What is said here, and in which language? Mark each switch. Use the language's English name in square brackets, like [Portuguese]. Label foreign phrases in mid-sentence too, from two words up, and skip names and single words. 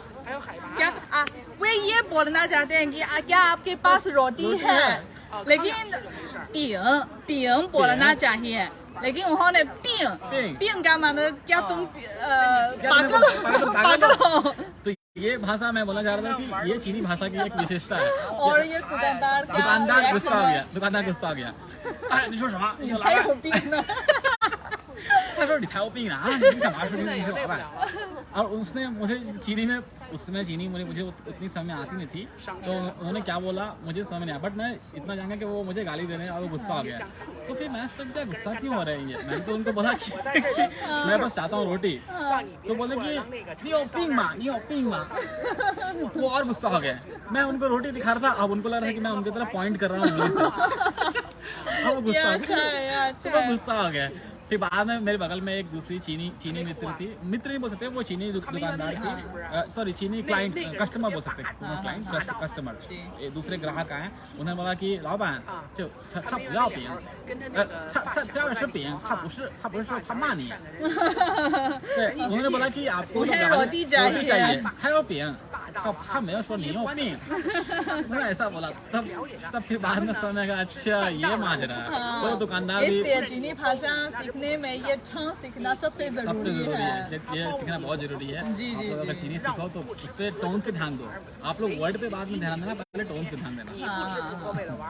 [Hindi] क्या वे ये बोलना चाहते हैं कि क्या आपके पास रोटी है, लेकिन पिंग बोलना चाहिए, लेकिन उन्होंने पिंग का मतलब क्या तुम पागल हो। तो ये भाषा मैं बोलना चाह रहा था कि ये चीनी भाषा की एक विशेषता है। और ये दुकानदार गुस्सा हो गया, दुकानदार गुस्सा हो गया। [Chinese] 你说什么？你说老板？有病呢。他说你才有病啊！你干嘛说你是老板？ [Hindi] और उसने मुझे चीनी में उसमें चीनी मुझे उतनी समझ में आती नहीं थी, तो उन्होंने क्या बोला मुझे समझ नहीं आया, बट मैं इतना जाना कि वो मुझे गाली दे रहे हैं और वो गुस्सा हो गया। तो फिर मैं सोचा गुस्सा क्यों हो रहे हैं, मैंने तो उनको बोला कि मैं बस चाहता हूँ रोटी। तो बोले कि नहीं हो पिंग माँ, नहीं हो पिंग माँ। वो और गुस्सा हो गया। मैं उनको रोटी दिखा रहा था, अब उनको लग रहा था कि मैं उनकी तरफ पॉइंट कर रहा हूँ। अब वो गुस्सा हो गया। फिर बाद में मेरे बगल में एक दूसरी चीनी मित्र थी, मित्र नहीं बोल सकते, वो चीनी दुकानदार थी, सॉरी चीनी क्लाइंट कस्टमर बोल सकते हैं, क्लाइंट कस्टमर दूसरे ग्राहक आए। उन्होंने बोला कि लाओबान जो [Chinese] 他不要饼，他要是饼，他不是说他骂你，对， [Hindi] उन्होंने बोला कि आपको रोटी चाहिए, [Chinese] 还有饼，他没有说你有病， [Hindi] उन्होंने ऐसा बोला। तब फिर बाद में समझ में अच्छा ये माजरा है। वो दुकानदार भी इसलिए चीनी भाषा सीखने में ये ठंग सीखना सबसे जरूरी है। ये सीखना बहुत जरूरी है। जी, आप लोग अगर चीनी सीखो तो उस पे टोन पे ध्यान दो। आप लोग वर्ड पे बाद में ध्यान देना, पहले टोन पे ध्यान देना।